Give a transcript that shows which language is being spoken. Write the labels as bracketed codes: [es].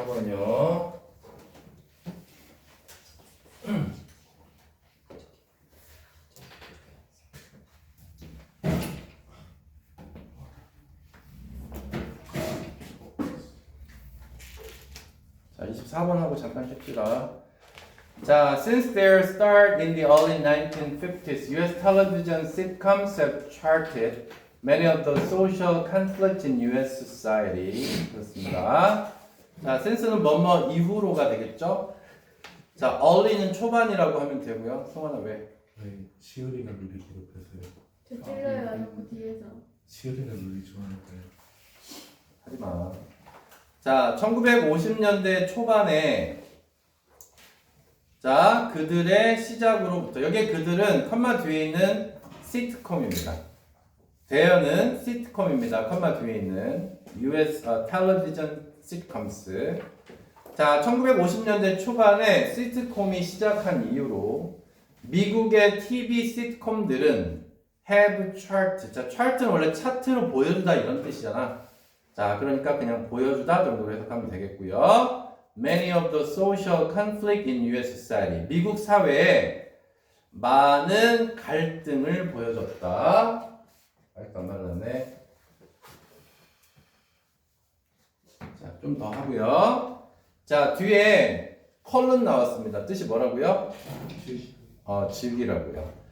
[ko] 요 자, 24번 하고 잠깐 쉽시다. [en] 자, since their start in the early 1950s, U.S. television sitcoms have charted many of the social conflicts in U.S. society. [ko] 그렇습니다. 자, since는 뭐뭐 이후로가 되겠죠? 자, early는 초반이라고 하면 되고요. 성환아 왜? 네, 시우리가 룰이 기록해서요. 저 찔러요 자꾸 뒤에서. 시우리가 룰이 좋아하니까요. 하지마. 자, 1950년대 초반에 자, 그들의 시작으로부터 여기에 그들은 컴마 뒤에 있는 시트콤입니다. 대여는 시트콤입니다. 컴마 뒤에 있는 [en] US television sitcoms. [ko] 자, 1950년대 초반에 시트콤이 시작한 이후로 미국의 TV 시트콤들은 [en] have chart. [ko] 자, chart는 원래 차트로 보여주다 이런 뜻이잖아. 자, 그러니까 그냥 보여주다 정도로 해석하면 되겠고요. [en] Many of the social conflict in U.S. society. [ko] 미국 사회에 많은 갈등을 보여줬다. 아직도 안 말랐네. 자, 좀 더 하고요. 자, 뒤에 컬런 나왔습니다. 뜻이 뭐라고요? 즐기라고요.